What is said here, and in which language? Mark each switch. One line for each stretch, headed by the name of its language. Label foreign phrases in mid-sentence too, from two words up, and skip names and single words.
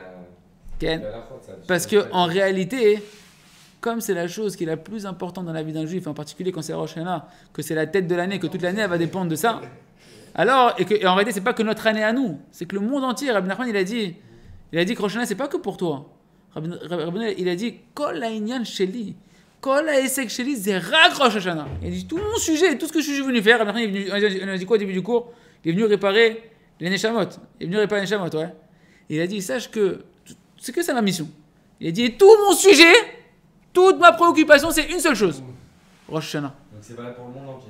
French: Parce qu'en réalité, comme c'est la chose qui est la plus importante dans la vie d'un juif, en particulier quand c'est Rosh Hashanah, que c'est la tête de l'année, que toute l'année elle va dépendre de ça, alors, et en réalité c'est pas que notre année à nous, c'est que le monde entier, Rabbi Nachman il a dit que Rosh Hashanah c'est pas que pour toi. Rabbi Nachman il a dit
Hebrew: כל העניין שלי, כל העסק שלי זה רק
French: Rosh Hashanah. Il a dit tout mon sujet, tout ce que je suis venu faire, Rabbi Nachman il a dit quoi au début du cours ? Il est venu réparer les Neshamot. Ouais. Et il a dit, sache que c'est que ça ma mission. Il a dit, tout mon sujet, toute ma préoccupation, c'est une seule chose. Rosh Hashanah. Donc c'est valable pour le monde entier.